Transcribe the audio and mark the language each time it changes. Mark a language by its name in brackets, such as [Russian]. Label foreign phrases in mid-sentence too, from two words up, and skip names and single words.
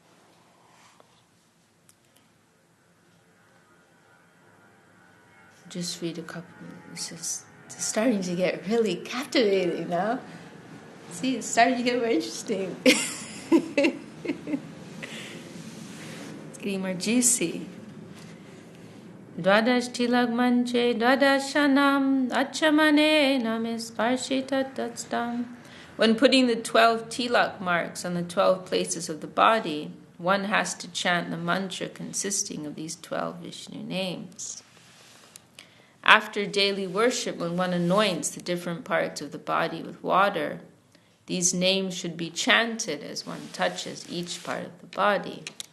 [English] Just read a couple. It's starting to get really captivating now. See, it's starting to get more interesting. It's getting more juicy. [Sanskrit] द्वादश तिलक मन्चे, द्वादशनाम, आचमने नमिस पर्शित तत्स्तम्. [English] When putting the 12 tilak marks on the 12 places of the body, one has to chant the mantra consisting of these 12 Vishnu names. After daily worship, when one anoints the different parts of the body with water, these names should be chanted as one touches each part of the body.